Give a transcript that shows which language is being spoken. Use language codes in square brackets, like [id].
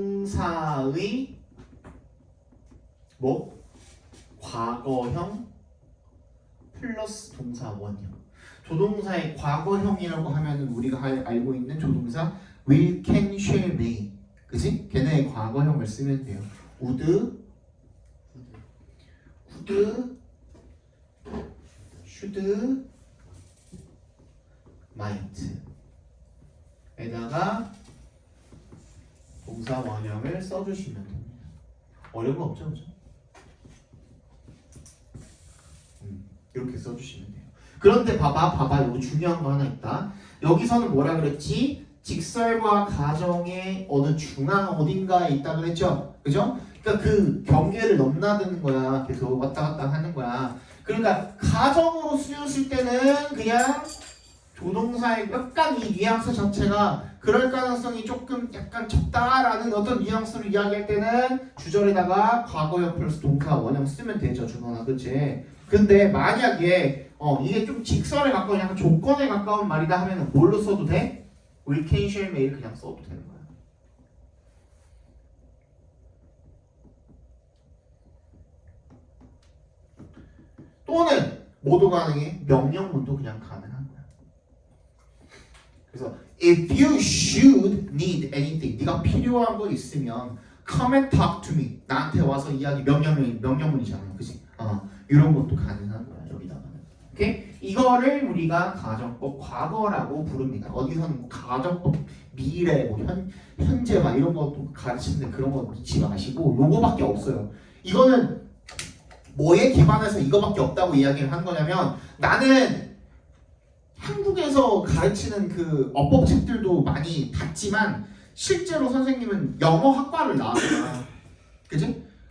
[ko] 조동사의 뭐 과거형 플러스 동사 원형. 조동사의 과거형이라고 하면은 우리가 알고 있는 조동사 [en] will, can, shall, may. [ko] 그지? 걔네의 과거형을 쓰면 돼요. [en] would, could, should, might. [ko] 에다가 동사 원형을 써주시면 됩니다. 어려운 거 없죠, 그죠? 이렇게 써주시면 돼요. 그런데 봐봐, 여기 중요한 거 하나 있다. 여기서는 뭐라 그랬지? 직설과 가정의 어느 중앙 어딘가에 있다 그랬죠? 그죠? 그러니까 그 경계를 넘나드는 거야. 계속 왔다 갔다 하는 거야. 그러니까 가정으로 쓰였을 때는 그냥 조동사의 약간 이 뉘앙스 자체가 그럴 가능성이 조금 약간 적다라는 어떤 뉘앙스를 이야기할 때는 주절에다가 과거형 플러스 동사 원형 쓰면 되죠, 준원아, 그치? 근데 만약에 이게 좀 직설에 가까운 약간 조건에 가까운 말이다 하면 뭘로 써도 돼? [en] will, can, shall, may [ko] 그냥 써도 되는 거야. 또는 모두 가능해 명령문도 그냥 가능한 거야. [en] 그래서 if you should need anything, [ko] 네가 필요한 거 있으면 [en] come and talk to me. [ko] 나한테 와서 이야기. 명령문이잖아, 그치? 이런 것도 가능한 거야, 여기다가는. 오케이? 이거를 우리가 가정법 과거라고 부릅니다. 어디서는 가정법 미래, 뭐 현재 막 이런 것도 가르치는데 그런 거 믿지 마시고 요거밖에 없어요. 이거는 뭐에 기반해서 이거밖에 없다고 이야기를 한 거냐면 나는 한국에서 가르치는 그 어법 책들도 많이 봤지만 실제로 선생님은 영어 학과를 나왔잖아. 그지?